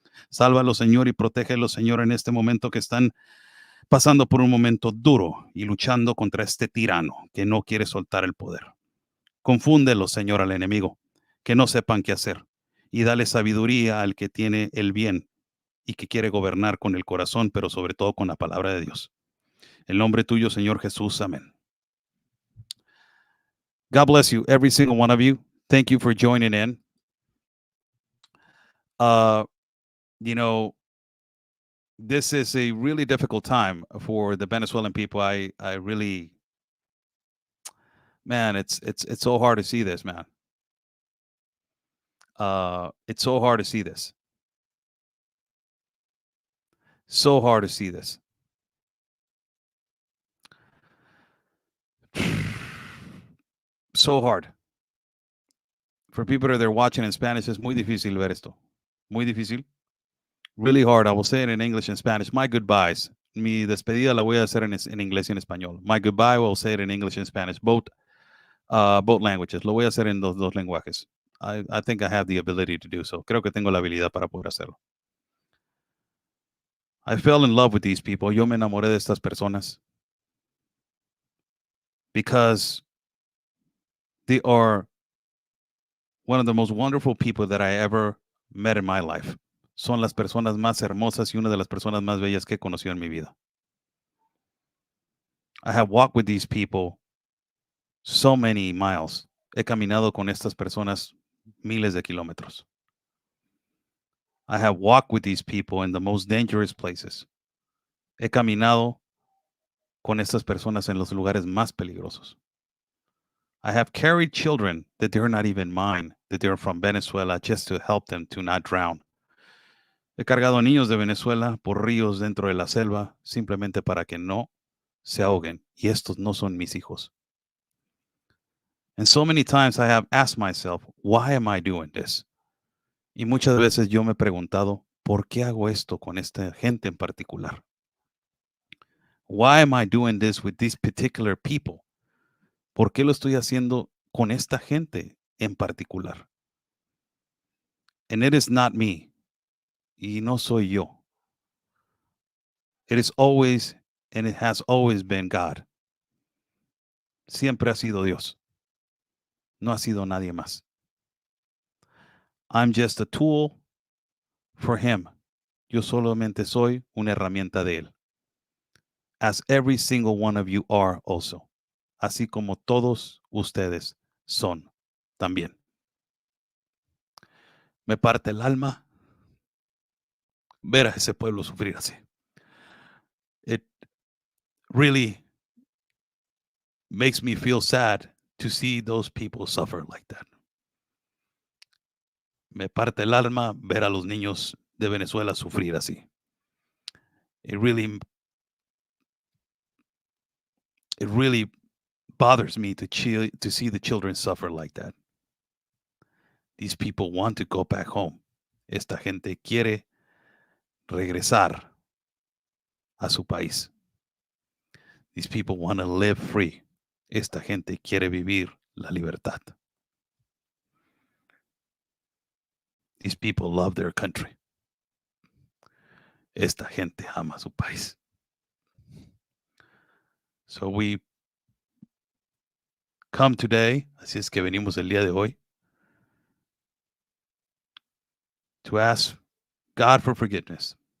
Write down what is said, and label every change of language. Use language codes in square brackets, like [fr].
[es] Sálvalo, Señor, y protégelo, Señor, en este momento que están pasando por un momento duro y luchando contra este tirano que no quiere soltar el poder. Confúndelo, Señor, al enemigo, que no sepan qué hacer, y dale sabiduría al que tiene el bien y que quiere gobernar con el corazón, pero sobre todo con la palabra de Dios. En nombre tuyo, Señor Jesús. Amén. [en] God bless you, every single one of you. Thank you for joining in. You know, this is a really difficult time for the Venezuelan people. I really, man, it's so hard to see this, man. It's so hard to see this. So hard to see this. So hard. For people that are watching in Spanish, [es] es muy difícil ver esto. Muy difícil. [en] Really hard. I will say it in English and Spanish. My goodbyes. [es] Mi despedida la voy a hacer en inglés y en español. [en] My goodbye, I will say it in English and Spanish. Both languages. [es] Lo voy a hacer en los dos lenguajes. [en] I think I have the ability to do so. [es] Creo que tengo la habilidad para poder hacerlo. [en] I fell in love with these people. [es] Yo me enamoré de estas personas. [en] Because they are one of the most wonderful people that I ever met in my life. [es] Son las personas más hermosas y una de las personas más bellas que he conocido en mi vida. [en] I have walked with these people so many miles. [es] He caminado con estas personas miles de kilómetros. [en] I have walked with these people in the most dangerous places. [es] He caminado con estas personas en los lugares más peligrosos. [en] I have carried children that they're not even mine, that they're from Venezuela, just to help them to not drown. [es] He cargado niños de Venezuela por ríos dentro de la selva, simplemente para que no se ahoguen. Y estos no son mis hijos. [en] And so many times I have asked myself, why am I doing this? [es] Y muchas veces yo me he preguntado, ¿por qué hago esto con esta gente en particular? [en] Why am I doing this with these particular people? [es] ¿Por qué lo estoy haciendo con esta gente en particular. [en] And it is not me. [es] Y no soy yo. [en] It is always, and it has always been God. [es] Siempre ha sido Dios. No ha sido nadie más. [en] I'm just a tool for him. [es] Yo solamente soy una herramienta de él. [en] As every single one of you are also. [es] Así como todos ustedes son también. Me parte el alma ver a ese pueblo sufrir así. [en] It really makes me feel sad to see those people suffer like that. [es] Me parte el alma ver a los niños de Venezuela sufrir así. [en] It really bothers me to see the children suffer like that. These people want to go back home. [es] Esta gente quiere regresar a su país. [en] These people want to live free. [es] Esta gente quiere vivir la libertad. [en] These people love their country. [es] Esta gente ama su país. [en] So we come today, [es] así es que venimos el día de hoy, [en] to ask God for forgiveness.